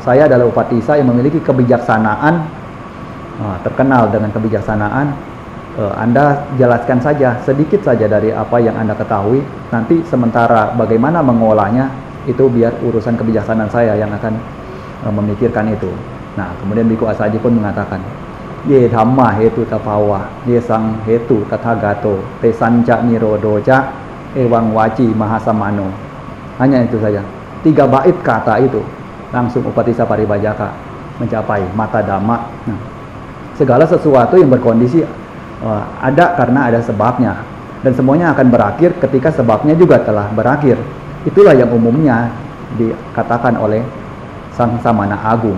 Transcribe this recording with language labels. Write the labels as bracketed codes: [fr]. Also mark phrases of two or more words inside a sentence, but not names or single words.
[id] Saya adalah Upatissa yang memiliki kebijaksanaan, terkenal dengan kebijaksanaan. Anda jelaskan saja, sedikit saja dari apa yang Anda ketahui. Nanti sementara bagaimana mengolahnya, itu biar urusan kebijaksanaan saya yang akan memikirkan itu. Nah, kemudian Biku Asaji pun mengatakan, [pi] ye dhamma hetu tapawa, ye sang hetu tathagato, te sanca nirodoja, ewang waci mahasamano. [id] Hanya itu saja. 3 bait kata itu, langsung Upatissa Paribhajaka mencapai mata dhamma. Nah, segala sesuatu yang berkondisi ada karena ada sebabnya, dan semuanya akan berakhir ketika sebabnya juga telah berakhir. Itulah yang umumnya dikatakan oleh Sang Samana Agung.